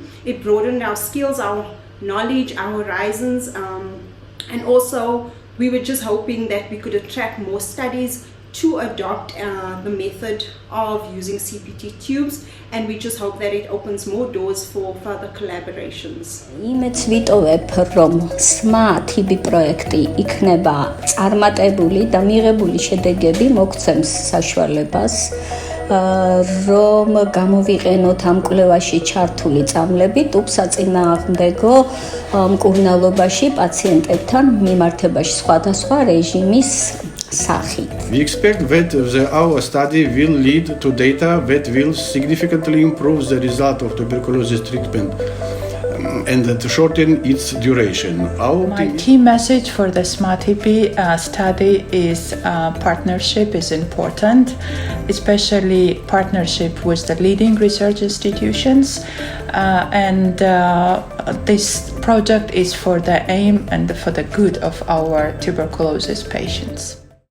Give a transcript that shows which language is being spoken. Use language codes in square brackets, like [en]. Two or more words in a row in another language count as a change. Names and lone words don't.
[en] It broadened our skills, our knowledge, our horizons, and also we were just hoping that we could attract more studies to adopt the method of using CPT tubes, and we just hope that it opens more doors for further collaborations. [ka] იმეც ვიტოვებ, რომ SMA-TB პროექტი იქნება წარმატებული და მიღებული შედეგები მოგცემს საშუალებას, რომ გამოვიყენოთ ამ კვლევაში ჩართული წამლები ტუბსაწინააღმდეგო მკურნალობაში პაციენტებთან მიმართებაში სხვადასხვა რეჟიმის სახით. [en] We expect that our study will lead to data that will significantly improve the result of tuberculosis treatment and to shorten its duration. My key message for the SMA-TB study is partnership is important, especially partnership with the leading research institutions, and this project is for the aim and for the good of our tuberculosis patients.